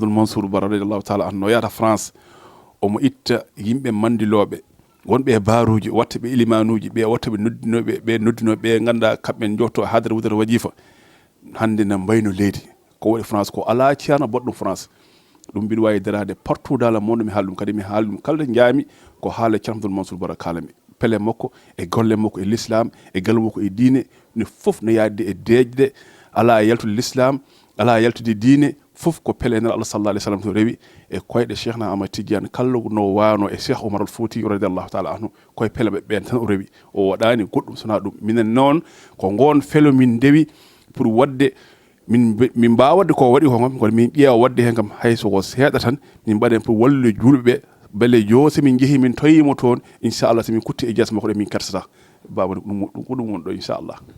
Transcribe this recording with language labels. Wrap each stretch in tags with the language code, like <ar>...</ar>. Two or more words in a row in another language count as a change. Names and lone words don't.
<ff>Mansour Baro</ff> <ar>رضي الله تعالى عنه</ar> <ff>no yahata France omo itta yimɓe mandiloɓe wonɓe e baruji watta ɓe ilimanuji ɓe watta ɓe noddinoɓe ɓe ganduɗa kamɓe jotto hadara wudere wajifa hande na mbayno leydi ko waɗi France ko ala ceerno boɗɗum France ɗum mbiɗa wawi darade</ff> <fr>partout dans le monde</fr> <ff>mi haala ɗum kadi mi haala ɗum kala jaami ko haala Ceerno Mansour Baro kalami pele makko e golle makko e l'islam e galle makko e diine ne fof no yadde e deejde ala yaltude l'islam ala yaltude diine fof ko pele nen Allah</ff> <ar>صلى الله عليه وسلم</ar> <ff>to rewi e koyɗe Cheikhna Ahmad Tidiane kala no wano e Cheikh Oumar Al Fouti</ff> <ar>رضي الله تعالى عنه</ar> <ff>koye pele ɓe ɓen tan o rewi o waɗani goɗɗum sona ɗum minen noon ko gon felo min dewi pour wadde min mbawa wadde ko waɗi ko kam kono min ƴeewa wadde hen kam hayso ko seeɗa tan min mbaɗen pour wallude julɓe ɓe bele yo somin jeehi min toyimo toon inchallah somin kutti e jeesa makko ɗe min kersata baba ɗum ko ɗum woni ɗo inchallah</ff>